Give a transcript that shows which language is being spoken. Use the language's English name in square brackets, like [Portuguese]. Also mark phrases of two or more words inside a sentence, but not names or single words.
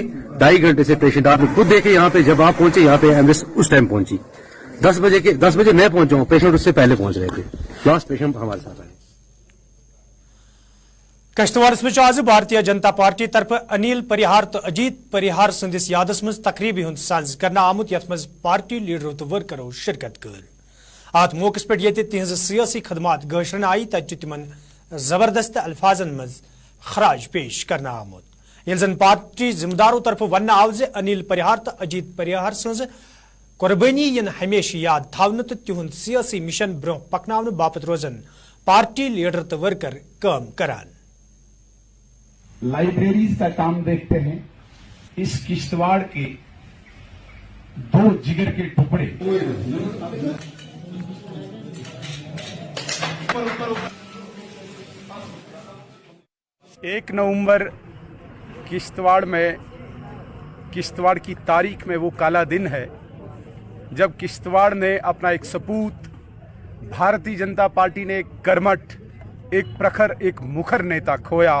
[Hindi] 2.5 घंटे से पेशेंट, आपने खुद देखे यहाँ पे, जब आप पहुंचे यहाँ पे एम्बुलेंस उस टाइम पहुंची, 10 बजे मैं पहुंचा हूँ, पेशेंट उससे पहले पहुंच रहे थे। [English] last patient [Hindi] हमारे साथ आए। [Kashmiri] कश्तवाड़स में आज भारतीय जनता पार्टी तरफ अनिल परिहार तो अजीत परिहार संदिस यादस मज तकरीबी हुंद साज करना आमुत, यथ मज [English] party leaders [Kashmiri] तो वर्करों शिरकत कर। अत मौके पे ये तिहज सियासी खदमात गशरन आई, तत तिमन जबरदस्त अल्फाजन मज खराज पेश करना आमुत। यिल जन पार्टी जिम्मेदारों तरफ वन आव जे अनिल परिहार तो अजीत परिहार सज कुर्बानी यन हमेशा याद थावन तो तिहुंद सियासी मिशन ब्रोह पकनावन बापत रोजन [English] party leader [Kashmiri] तो वर्कर काम करान। [Hindi] लाइब्रेरीज का काम देखते हैं, इस किश्तवाड़ के 2 जिगर के टुकड़े, एक नवंबर किश्तवाड़ की तारीख में वो काला दिन है जब किश्तवाड़ ने अपना एक सपूत, भारतीय जनता पार्टी ने एक कर्मठ, एक प्रखर, एक मुखर नेता खोया।